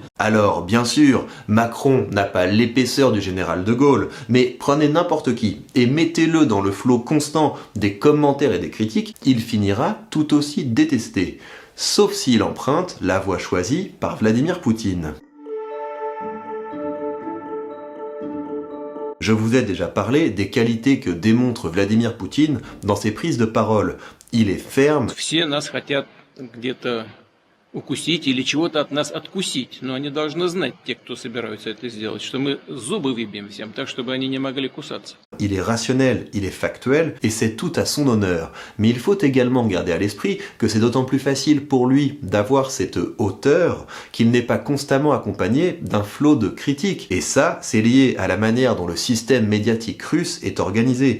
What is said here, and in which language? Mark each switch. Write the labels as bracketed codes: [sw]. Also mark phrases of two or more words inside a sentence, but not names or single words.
[fr] Alors, bien sûr, Macron n'a pas l'épaisseur du général de Gaulle, mais prenez n'importe qui et mettez-le dans le flot constant des commentaires et des critiques, il finira tout aussi détesté. Sauf s'il emprunte la voie choisie par Vladimir Poutine. Je vous ai déjà parlé des qualités que démontre Vladimir Poutine dans ses prises de parole. Il est ferme. [ru] Укусить или чего-то от нас откусить. Но они должны знать, те, кто собираются это сделать, что мы зубы выбьем всем, так, чтобы они не могли кусаться. [fr] Il est rationnel, il est factuel, et c'est tout à son honneur. Mais il faut également garder à l'esprit que c'est d'autant plus facile pour lui d'avoir cette hauteur qu'il n'est pas constamment accompagné d'un flot de critiques. Et ça, c'est lié à la manière dont le système médiatique russe est organisé.